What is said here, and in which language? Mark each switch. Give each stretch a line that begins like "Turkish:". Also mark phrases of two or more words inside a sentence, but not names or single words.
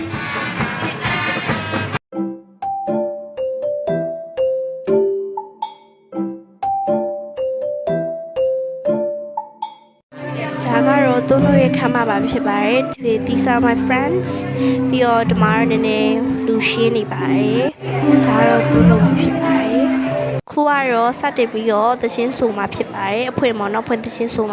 Burmese: ဒါကတော့သူတို့ရဲ့ခမ်းမပါဖြစ်ပါတယ်ဒီ
English: These are my friends
Burmese: ပြီးတော့ဒီမှာနည်းနည်းလူရှင်းနေပါတယ်ဒါကတော့သူ တို့ဖြစ်ပါတယ်ခုကတော့စတင်ပြီးတော့သချင်းဆိုမှာဖြစ်ပါတယ်အဖွင့်ပေါ့နော်ဖွင့်သချင်းဆိုမှာ